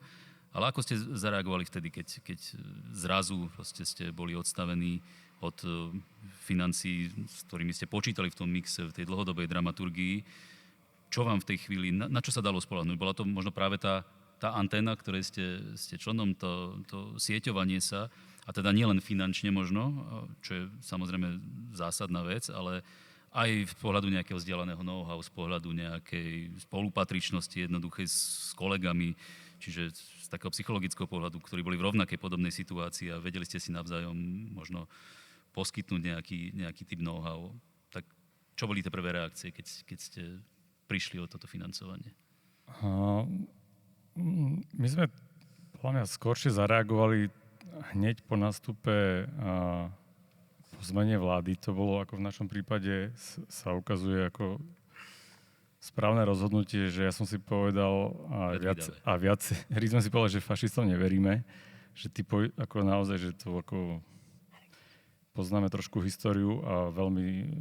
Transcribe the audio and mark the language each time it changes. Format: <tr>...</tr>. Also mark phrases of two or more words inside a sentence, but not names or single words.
<sk>Ale ako ste zareagovali vtedy, keď zrazu ste boli odstavení od financií, s ktorými ste počítali v tom mixe, v tej dlhodobej dramaturgii? Čo vám v tej chvíli, na čo sa dalo spoľahnúť? Bola to možno práve tá anténa, ktorej ste členom, to sieťovanie sa, a teda nielen finančne možno, čo je samozrejme zásadná vec, ale aj z pohľadu nejakého vzdialeného know-how, z pohľadu nejakej spolupatričnosti jednoduchej s kolegami, čiže z takého psychologického pohľadu, ktorí boli v rovnakej podobnej situácii a vedeli ste si navzájom možno poskytnúť nejaký typ know-how. Tak čo boli tie prvé reakcie, keď ste prišli o toto financovanie? My sme podľa mňa skôršie zareagovali hneď po nástupe po zmene vlády. To bolo, ako v našom prípade sa ukazuje, ako správne rozhodnutie, že ja som si povedal viacerí sme si povedali, že fašistom neveríme, že ako naozaj, že to ako poznáme trošku históriu a veľmi</sk>